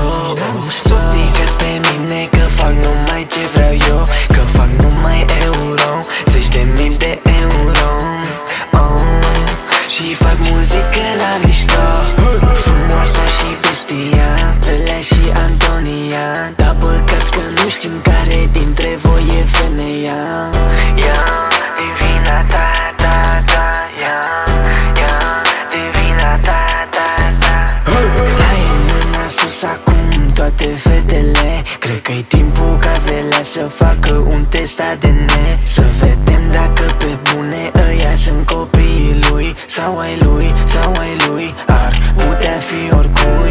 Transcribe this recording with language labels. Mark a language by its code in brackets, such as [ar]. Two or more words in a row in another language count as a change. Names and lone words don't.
[ro] Softică-ți pe mine că fac numai ce vreau eu, că fac numai euro, 10.000 de euro. Și fac muzică la mișto. Frumoasa și bestia, Velea și Antonia. Dar păcat că nu știm care dintre voi e femeia. E vina ta, ta, ta, e vina ta, ta, ta. Hai mâna sus acum toate fetele. Cred că-i timpul ca Velea să facă un test ADN. Să vedem dacă pe bune ăia sunt copiii lui sau ai lui, sau ai lui. Ar putea fi oricui.